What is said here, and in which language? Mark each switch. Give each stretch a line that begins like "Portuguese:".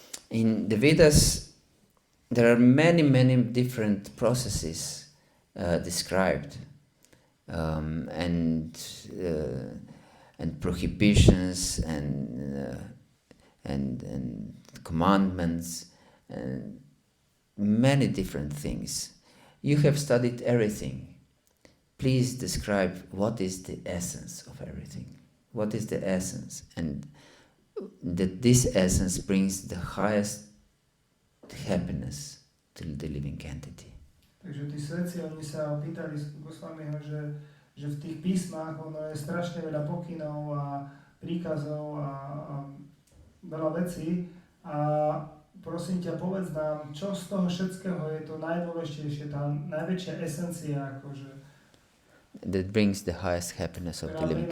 English: In the Vedas, there are many different processes described, and prohibitions and commandments and many different things. You have studied everything. Please describe what is the essence of everything. What is the essence? And that this essence brings the highest happiness to the living entity.
Slovak: Takže tí svetci, oni sa pýtali Goswamiho, že v tých písmach ono je strašne veľa pokynov a príkazov a veľa vecí a prosím ťa, povedz nám, čo z toho všetkého je to najdôležitejšie, tá najväčšia esencia, akože,
English: that brings the highest happiness of the living